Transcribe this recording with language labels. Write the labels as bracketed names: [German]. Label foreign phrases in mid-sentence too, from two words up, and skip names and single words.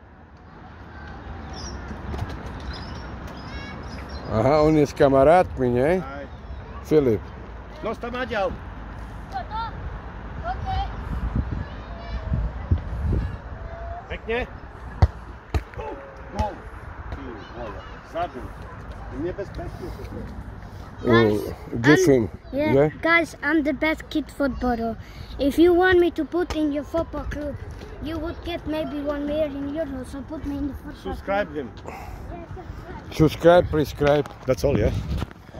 [Slovak] Aha, on je s kamarátmi, nie? Aj. Filip. No, tam hľadal. OK. Pekne. Gól. Ty vole, zabil. Nebezpečne sa to. [English] Give him. Yeah, guys, I'm the best kid footballer. If you want me to put in your football club, you would get maybe €1 million, so put me in the football Subscribe him. Subscribe, prescribe. That's all, yeah?